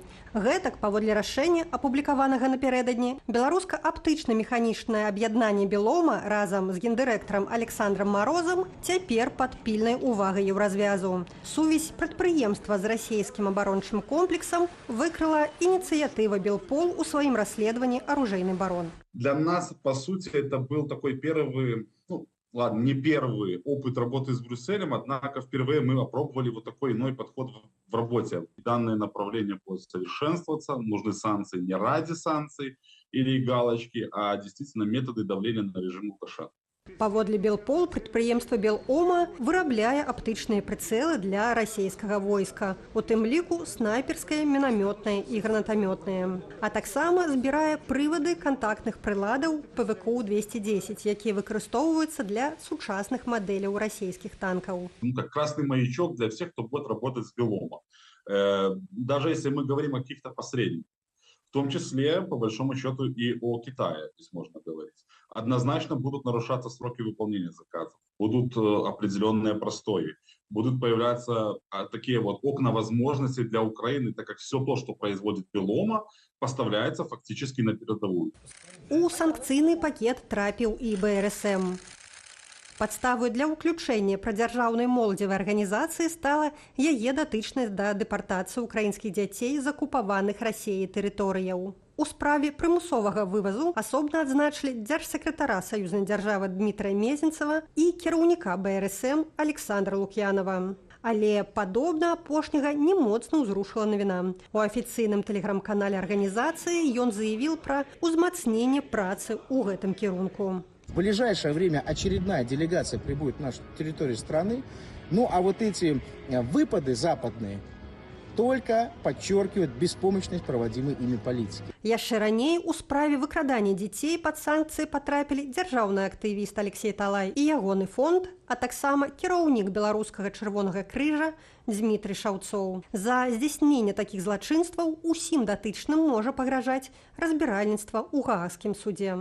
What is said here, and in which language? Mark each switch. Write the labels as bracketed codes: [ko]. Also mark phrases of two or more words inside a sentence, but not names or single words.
[be] Гэтак, паводле рашэння, апублікаванага напярэдадні, беларуска-аптычна-механічнае аб'яднанне Белома разам з гендырэктарам Александрам Марозам цяпер пад пільнай увагай еўразвязу. Сувязь прадпрыемства з расійскім абарончым комплексам выкрыла ініцыятыва Белпол у сваім расследаванні «Оружейный барон». [ru] Для нас, по сути, это был такой первый, ладно, не первый опыт работы с Брюсселем, однако впервые мы опробовали вот такой иной подход в работе. Данное направление будет совершенствоваться, нужны санкции не ради санкций или галочки, а действительно методы давления на режим Лукашенко. [be] Паводле Белпол прадпрыемства Белома вырабляе аптычныя прыцэлы для расійскага войска, у тым ліку снайперскае, мінамётнае і гранатамётнае. А таксама збірае прывады кантактных прыладаў ПВК-210, якія выкарыстоўваюцца для сучасных мадэляў расійскіх танкаў. [ru] Как красный маячок для всех, кто будет работать с Беломом. Даже если мы говорим о каких-то посредниках, в том числе, по большому счету, и о Китае здесь можно говорить. Однозначно будут нарушаться сроки выполнения заказов, будут определенные простои, будут появляться такие вот окна возможностей для Украины, так как все то, что производит Белома, поставляется фактически на передовую. [be] У санкцыйны пакет трапіў і БРСМ. Падставай для ўключэння прадзяржаўнай моладзевай арганізацыі стала яе датычнасць да дэпартацыі ўкраінскіх дзяцей з акупаваных Расіяй тэрыторыяў. У справе прымусовага вывазу асобна адзначылі дзяржсакратара саюзнай дзяржавы Дмітрая Мезенцева і кіраўніка БРСМ Александра Лук'янова. Але падобна апошняга не моцна ўзрушыла навіна. У афіцыйным тэлеграм-канале арганізацыі ён заявіў пра ўзмацненне працы ў гэтым кірунку. [ru] В ближайшее время очередная делегация прибудет на нашу территорию страны. Ну а вот эти выпады западные только подчеркивают беспомощность проводимой ими политики. [be] Яшчэ раней у справе выкрадання дзяцей пад санкцыі патрапілі дзяржаўны актывіст Алексей Талай і ягоны фонд, а таксама кіраўнік беларускага чырвонага крыжа Дмітрый Шаўцоў. За здзяйсненне такіх злачынстваў усім датычным можа пагражаць разбіральніцтва ў гаагскім судзе.